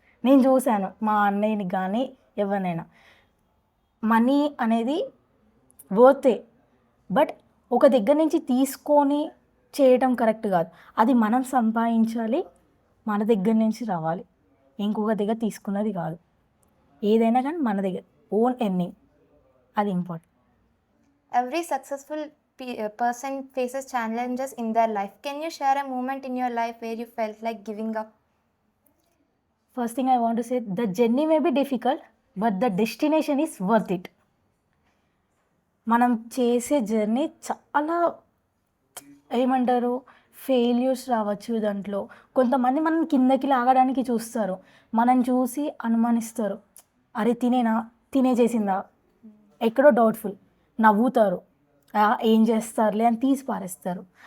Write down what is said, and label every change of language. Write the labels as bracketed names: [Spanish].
[Telugu] నేను చూశాను మా అన్నయ్యని కానీ ఎవరినైనా. మనీ అనేది వర్తే, బట్ ఒక దగ్గర నుంచి తీసుకొని చేయటం కరెక్ట్ కాదు. అది మనం సంపాదించాలి, మన దగ్గర నుంచి రావాలి, ఇంకొక దగ్గర తీసుకున్నది కాదు. ఏదైనా కానీ మన దగ్గర [English] own earning, [Telugu] అది important. [English] Every successful person faces challenges in their life. Can you share a moment in your life where you felt like giving up? First thing I want to say, the journey may be difficult but the destination is worth it. [Telugu] మనం చేసే journey చాలా ఏమంటారు, failures రావచ్చు దాంట్లో. కొంతమంది మనం కిందకి లాగడానికి చూస్తారు, మనం చూసి అనుమానిస్తారు, అరే తినే చేసిందా, ఎక్కడో డౌట్ఫుల్, నవ్వుతారు, ఏం చేస్తారులే అని తీసి పారేస్తారు.